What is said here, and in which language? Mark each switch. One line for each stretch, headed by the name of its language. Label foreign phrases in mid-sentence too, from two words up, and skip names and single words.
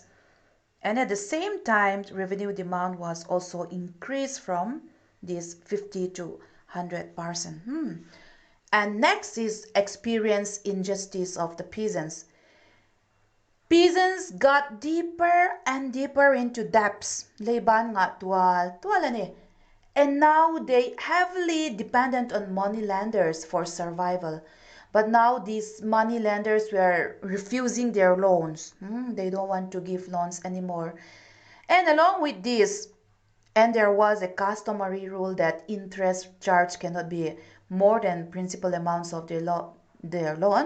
English: And at the same time, revenue demand was also increased from this 50 to 100%. And next is experience injustice of the peasants. Peasants got deeper and deeper into debts.
Hmar: Leban nga tuwal ani.
English: And now they heavily dependent on money lenders for survival. But now these money lenders were refusing their loans. They don't want to give loans anymore. And along with this, and there was a customary rule that interest charge cannot be more than principal amounts of their loan.